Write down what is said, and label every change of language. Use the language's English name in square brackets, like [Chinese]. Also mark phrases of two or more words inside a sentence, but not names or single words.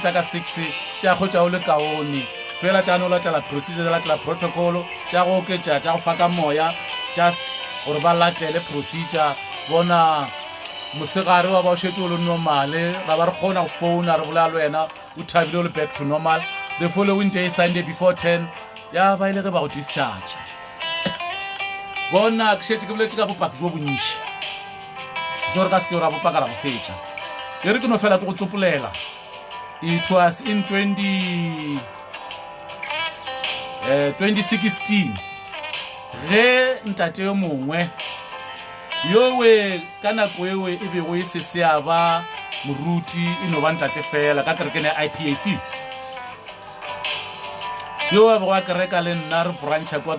[Northern Sotho] tla ka 6 tša go tša o le kaone fela tša no latela procedure tša latela protocolo tša go oketša tša go faka moya just gore ba latele procedure bona mosegare wa ba o šetse o le normale ra ba re kgona go founa re bolela le wena o thabile o le [English] back to normal the following day Sunday before 10 [Northern Sotho] ya ba ile ge ba go discharge bona ke šetse ke boletše ka bopaki jo bontši jore ka seke ra bopaka ra go fetša e re ke no fela ke go tsopolela [English] it was in [Northern Sotho] 2016 ge ntate yo mongwe yowe ka nako ewe e bego e se seaba moruti e no ba ntate fela ka kerekeng ya IPAC yo a bego a kereka le nna re brancha kwa